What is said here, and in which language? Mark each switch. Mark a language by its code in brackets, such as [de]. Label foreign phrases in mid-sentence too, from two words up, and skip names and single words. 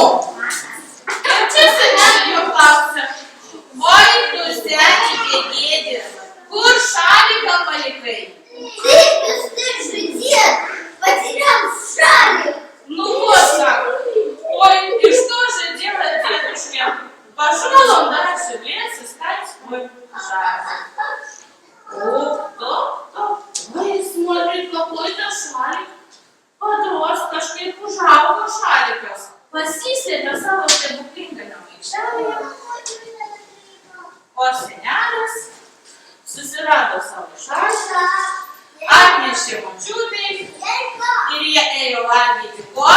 [lt] Ir čia senelė jo klausia: oi, tu seni bėgėdi, kur šaliką palikai? Nu, ko sako? Oi, iš to žadėlą dėduškė. [ru] Пошел он дальше в лес искать свой шарик. Ой, смотрит, какой-то шарик. Подрос, [lt] kažkaip užaugo šarikas. Pasislėpė savo stebuklingame maišelyje. O senelis susirado savo šariką, atnešė močiutei ir jie ėjo valgyti ko?